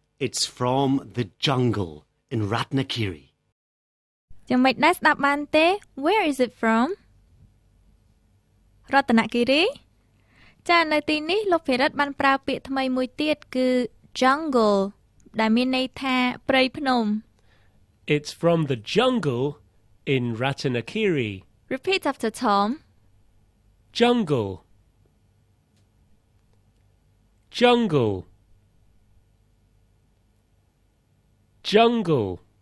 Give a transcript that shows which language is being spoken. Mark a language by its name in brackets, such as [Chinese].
[English] It's from the jungle in Ratnakiri. [Khmer] យ៉ាងម៉េចដែរស្ដាប់បានទេ [English] Where is it from [Khmer] រតនគិរីចានៅទីនេះលោក Phearith បានប្រើពាក្យថ្មីមួយទៀតគឺ jungle ដែលមានន័យថាព្រៃភ្នំ [English] It's from the jungle in Ratnakiri. Repeat after Tom Jungle. Jungle. Jungle.